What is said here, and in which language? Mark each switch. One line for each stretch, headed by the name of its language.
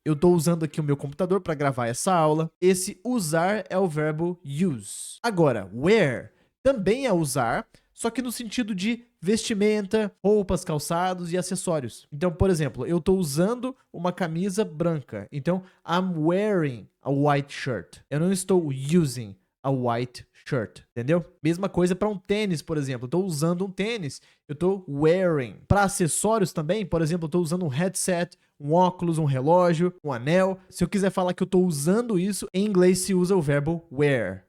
Portuguese: Eu tô usando aqui o meu computador para gravar essa aula. Esse usar é o verbo use. Agora, wear também é usar, só que no sentido de vestimenta, roupas, calçados e acessórios. Então, por exemplo, eu tô usando uma camisa branca.
English: Então, I'm wearing a white shirt.
Portuguese: Eu não estou
English: using a white shirt, entendeu?
Portuguese: Mesma coisa para um tênis, por exemplo. Eu tô usando um tênis, eu tô wearing. Para acessórios também, por exemplo, eu tô usando um headset, um óculos, um relógio, um anel. Se eu quiser falar que eu tô usando isso, em inglês se usa o verbo wear.